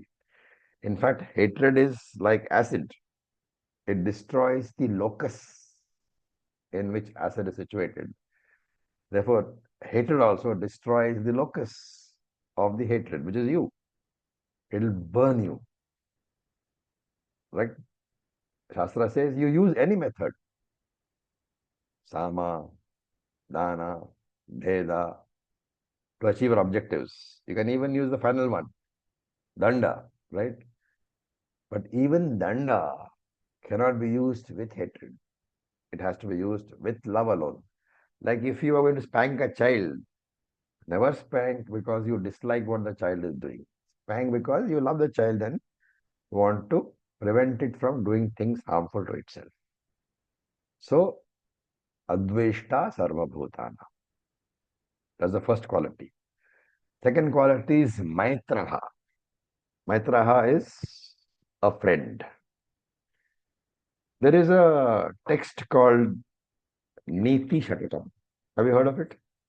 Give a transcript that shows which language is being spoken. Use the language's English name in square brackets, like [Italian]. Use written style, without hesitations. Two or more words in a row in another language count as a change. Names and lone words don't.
[English] In fact, hatred is like acid. It destroys the locus in which acid is situated. Therefore, hatred also destroys the locus of the hatred, which is you. It will burn you. Right? Shastra says you use any method. [Sanskrit] Sama, dana, bheda, [English] to achieve your objectives. You can even use the final one, danda, right? But even danda cannot be used with hatred. It has to be used with love alone. Like if you are going to spank a child, never spank because you dislike what the child is doing. Spank because you love the child and want to prevent it from doing things harmful to itself. So, [Sanskrit] adveshta sarvabhutana. [English] That's the first quality. Second quality is maitraha. Maitraha is a friend. There is a text called Niti Shatatam. Have you heard of it?